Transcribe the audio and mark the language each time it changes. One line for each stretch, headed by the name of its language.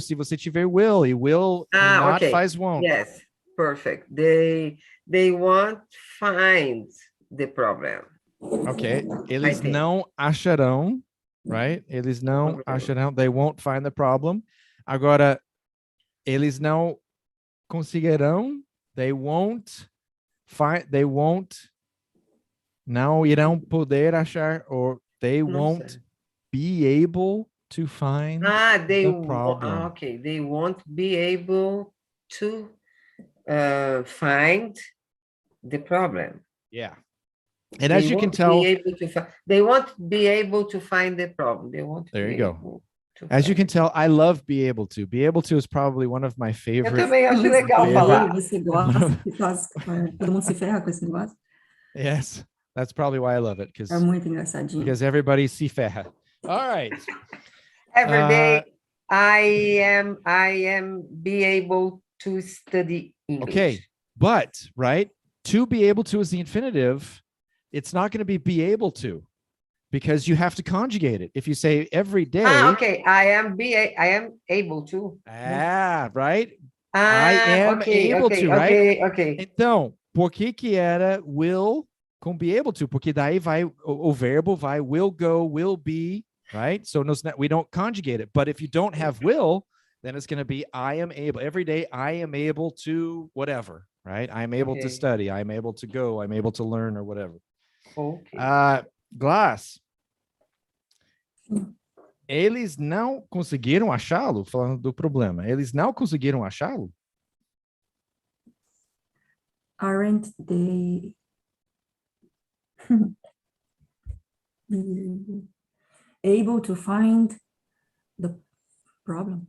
Portuguese: Se você tiver will, e will not faz won't.
English: Yes, perfect. They want find the problem.
Portuguese: Ok. Eles não acharão, right? Eles não acharão.
English: They won't find the problem.
Portuguese: Agora, eles não conseguirão.
English: They won't find. They won't.
Portuguese: Não irão poder achar,
English: or they won't be able to find the problem. Okay, they won't be able to find the problem. Yeah. And as you can tell, they won't be able to find the problem. They won't. There you go. As you can tell, I love be able to. Be able to is probably one of my favorite.
Portuguese: Eu também acho legal falar. Você gosta, todo mundo se ferra com esse negócio.
English: Yes, that's probably why I love it.
Portuguese: É muito engraçadinho.
English: Because everybody
Portuguese: se ferra.
English: All right. Every day, I am be able to study English. Okay, but right, to be able to is the infinitive. It's not going to be able to, because you have to conjugate it. If you say every day. Okay, I am able to. Right. I am able to, right? Okay.
Portuguese: Então, por que era will com be able to? Porque daí vai o verbo vai
English: will go, will be.
Portuguese: Right?
English: So we don't conjugate it. But if you don't have will, then it's going to be I am able. Every day I am able to whatever, right? I am able to study. I am able to go. I'm able to learn or whatever. Okay. Glass.
Portuguese: Eles não conseguiram achá-lo, falando do problema. Eles não conseguiram achá-lo?
English: Aren't they able to find the problem?